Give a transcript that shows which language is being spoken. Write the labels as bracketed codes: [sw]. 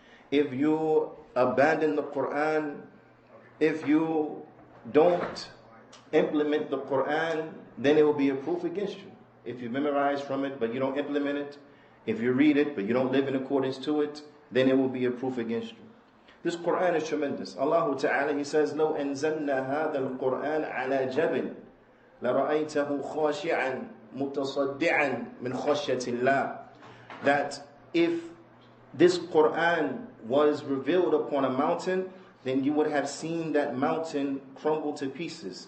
[en] If you abandon the Qur'an, if you don't implement the Qur'an, then it will be a proof against you. If you memorize from it but you don't implement it, if you read it but you don't live in accordance to it, then it will be a proof against you. This Qur'an is tremendous. Allah Ta'ala, He says, [ar] لو أنزلنا هذا القرآن على جبل لرأيته خاشعا متصدعا من خشية الله. [en] That if this Qur'an was revealed upon a mountain, then you would have seen that mountain crumble to pieces.